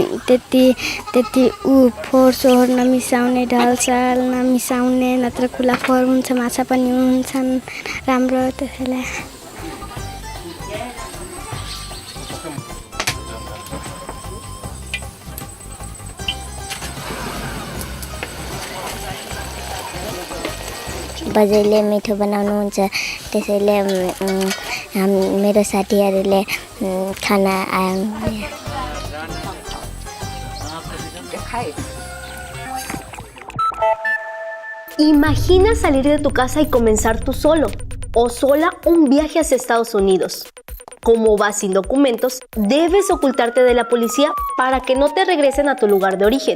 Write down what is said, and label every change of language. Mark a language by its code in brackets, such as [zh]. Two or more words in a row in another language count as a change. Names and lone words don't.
[ne] त्यति फोहोर सोहोर नमिसाउने ढलसाल नमिसाउने नत्र कुला फोहोर हुन्छ माछा पनि हुन्छन् राम्रो त्यसैले बजैले मिठो बनाउनुहुन्छ त्यसैले मेरो साथीहरूले खाना [es] Imagina salir de tu casa y comenzar tú solo o sola un viaje hacia Estados Unidos. Como vas sin documentos, debes ocultarte de la policía para que no te regresen a tu lugar de origen.